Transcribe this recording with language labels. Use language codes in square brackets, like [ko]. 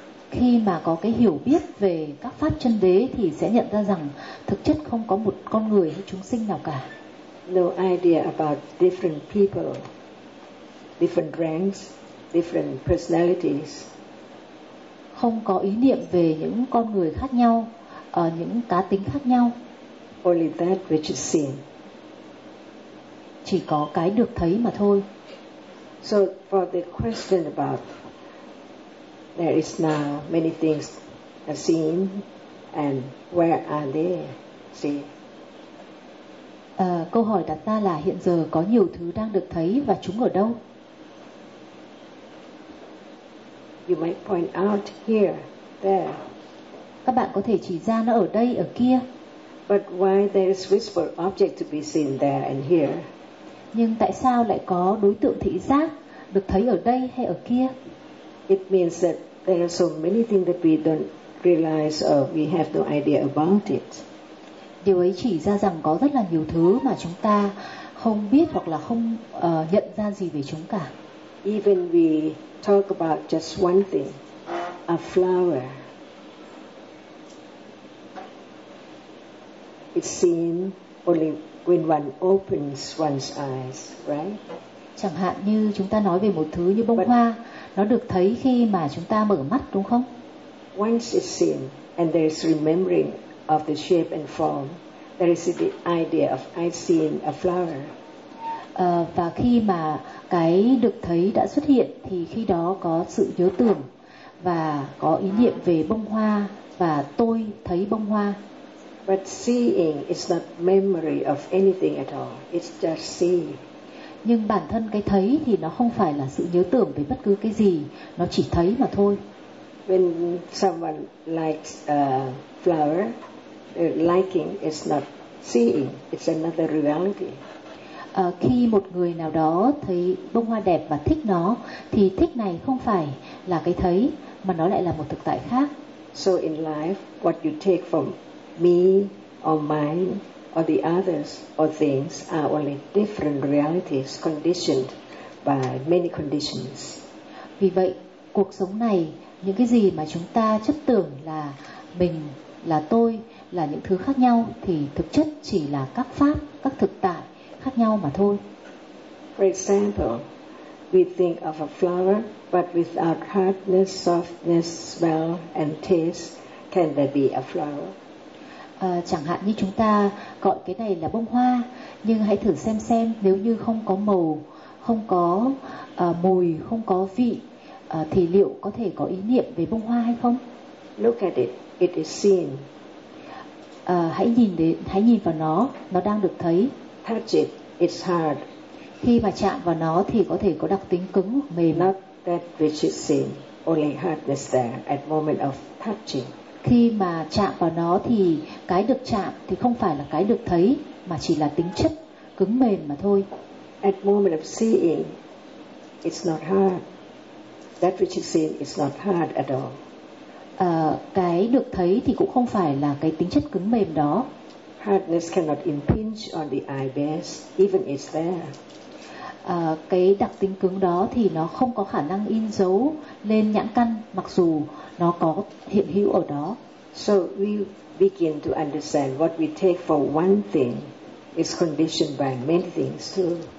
[vi] Khi mà có cái hiểu biết về các pháp chân đế thì sẽ nhận ra rằng thực chất không có một con người hay chúng sinh nào cả. [en] No idea about different people, different ranks, different personalities. [vi] Không có ý niệm về những con người khác nhau, những cá tính khác nhau. [en] Only that which is seen. [vi] Chỉ có cái được thấy mà thôi. [en] So for the question about there is now many things seen, and where are they? See. [vi] Câu hỏi đặt ra là hiện giờ có nhiều thứ đang được thấy và chúng ở đâu? [en] You might point out here, there. [vi] Các bạn có thể chỉ ra nó ở đây, ở kia. [en] But why there is visible object to be seen there and here? [vi] Nhưng tại sao lại có đối tượng thị giác được thấy ở đây hay ở kia? [en] It means that there are so many things that we don't realize or we have no idea about it. [vi] Điều ấy chỉ ra rằng có rất là nhiều thứ mà chúng ta không biết hoặc là không nhận ra gì về chúng cả. [en] Even we talk about just one thing, a flower. It's seen only when one opens one's eyes, right? [vi] Chẳng hạn như chúng ta nói về một thứ như bông hoa, nó được thấy khi mà chúng ta mở mắt, đúng không? [en] Once it's seen and there's remembering of the shape and form, there is the idea of I seen a flower. [vi] Và khi mà cái được thấy đã xuất hiện thì khi đó có sự nhớ tưởng và có ý niệm về bông hoa và tôi thấy bông hoa. [en] But seeing is not memory of anything at all. It's just see. [vi] Nhưng bản thân cái thấy thì nó không phải là sự nhớ tưởng về bất cứ cái gì, nó chỉ thấy mà thôi. [en] When someone likes a flower, the liking is not seeing, it's another reality. [vi] Khi một người nào đó thấy bông hoa đẹp và thích nó, thì thích này không phải là cái thấy, mà nó lại là một thực tại khác. [en] So in life, what you take from me or mine or the others or things are only different realities conditioned by many conditions. [vi] Vì vậy, cuộc sống này, những cái gì mà chúng ta chấp tưởng là mình, là tôi, là những thứ khác nhau thì thực chất chỉ là các pháp, các thực tại khác nhau mà thôi. [en] For example, we think of a flower, but without hardness, softness, smell and taste, can there be a flower? [vi] Chẳng hạn như chúng ta gọi cái này là bông hoa, nhưng hãy thử xem nếu như không có màu, không có mùi, không có vị, thì liệu có thể có ý niệm về bông hoa hay không? [en] Look at it, it is seen. [vi] Hãy nhìn vào nó đang được thấy. [en] Touch it, it's hard. [vi] Khi mà chạm vào nó thì có thể có đặc tính cứng hoặc mềm. [en] Not that which is seen, only hardness there at moment of touching. [vi] Khi mà chạm vào nó thì cái được chạm thì không phải là cái được thấy mà chỉ là tính chất cứng mềm mà thôi. [en] At moment of seeing, it's not hard. That which is seen is not hard at all. [vi] Cái được thấy thì cũng không phải là cái tính chất cứng mềm đó. [en] Hardness cannot impinge on the eye base, even if it's there. [vi] Cái đặc tính cứng đó thì nó không có khả năng in dấu lên nhãn căn mặc dù nó có hiện hữu ở đó. [en] So we begin to understand what we take for one thing is conditioned by many things too.